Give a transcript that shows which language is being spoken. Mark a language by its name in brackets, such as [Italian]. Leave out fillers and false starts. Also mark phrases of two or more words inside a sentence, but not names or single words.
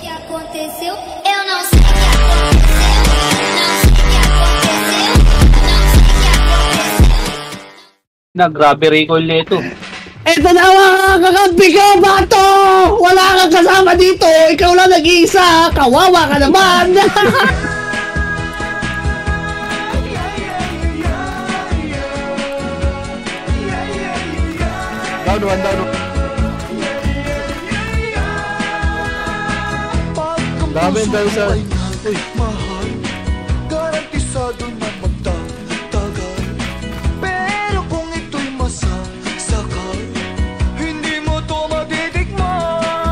[Portuguese] aconteceu, eu não sei o que aconteceu, não sei o que aconteceu, não sei o que aconteceu. [Filipino] Grabe recoil nito. Eto na mga kakampi ko, bato! Wala kang kasama dito, ikaw lang nag-iisa, kawawa ka naman! [English] Down one, down one. [Filipino] Dami tayo sa... Uy! Mahal, garantisado na magtatagal. Pero kung ito'y masasakal, hindi mo to matitikman.